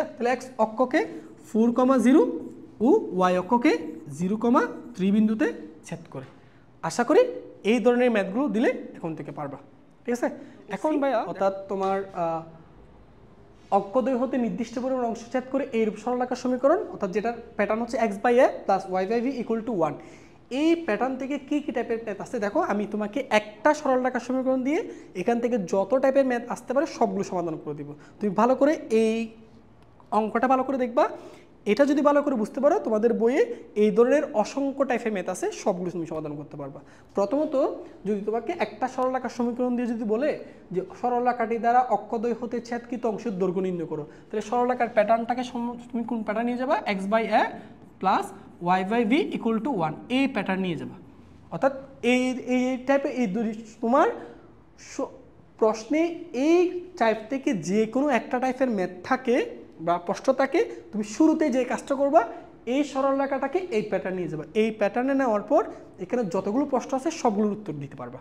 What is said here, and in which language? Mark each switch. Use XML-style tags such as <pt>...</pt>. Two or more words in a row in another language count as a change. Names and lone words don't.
<bn>তাহলে এক্স অক্ষকে 4,0 ও ওয়াই অক্ষকে 0,3 বিন্দুতে ছেদ করে। আশা করি এই ধরনের ম্যাথগুলো দিলে এখন থেকে পারবা, ঠিক আছে? এখন ভাইয়া অর্থাৎ তোমার অক্ষদ্বয় হতে নির্দিষ্ট পরিমাণ অংশ ছেদ করে এইরূপ সরলরেখার সমীকরণ, অর্থাৎ যেটার প্যাটার্ন হচ্ছে x/a + y/v = 1। এই প্যাটার্ন থেকে কি কি টাইপের ম্যাথ আসছে দেখো, আমি তোমাকে একটা সরলরেখার সমীকরণ দিয়ে এখান থেকে যত টাইপের ম্যাথ আসতে পারে সবগুলো সমাধান করে দিব। তুমি ভালো করে এই অঙ্কটা ভালো করে দেখবা, এটা যদি ভালো করে বুঝতে পারো তোমাদের বইয়ে এই ধরনের অসংখ্য টাইপের ম্যাথ আছে, সবগুলো তুমি সমাধান করতে পারবা। প্রথমত যদি তোমাকে একটা সরলরেখার সমীকরণ দিয়ে যদি বলে যে সরলরেখাটি দ্বারা অক্ষদ্বয় হতে ছেদকৃত অংশের দৈর্ঘ্য নির্ণয় করো, তাহলে সরলরেখার প্যাটার্নটাকে তুমি কোন প্যাটার্ন নিয়ে যাবা? x/a + y/v = 1, এই প্যাটার্ন নিয়ে যাবা। অর্থাৎ এই টাইপের এই তোমার প্রশ্নে এই টাইপ থেকে যে কোনো একটা টাইপের ম্যাথ থাকে বা প্রশ্ন থাকে, তুমি শুরুতে যে কাজটা করবা এই সরল রেখাটাকে এই প্যাটার্ন নিয়ে যাবে, এই প্যাটার্নে নেওয়ার পর এখানে যতগুলো প্রশ্ন আছে সবগুলোর উত্তর দিতে পারবা।</bn>